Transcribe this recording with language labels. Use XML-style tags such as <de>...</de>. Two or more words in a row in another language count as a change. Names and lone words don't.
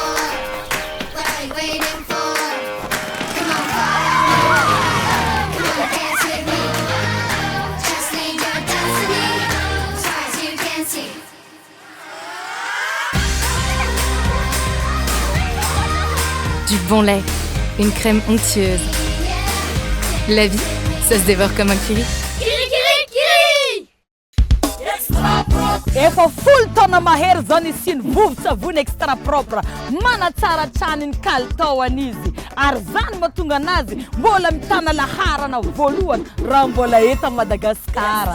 <en>What are you waiting for? Come on, follow me. Come on, dance with me. Just lead your destiny as far as you can see.</en> <fr>Du bon lait, une crème onctueuse. La vie, ça se dévore comme un kiwi.</fr> <mg>Efa full taona mahery zany isiny vovo-tsavony</mg> <fr>extra propre</fr> <mg>manatsara traniny kalitao an'izy ary zany mahatonga anazy mbola mitana laharana voalohany raha mbola eto Madagasikara.</mg>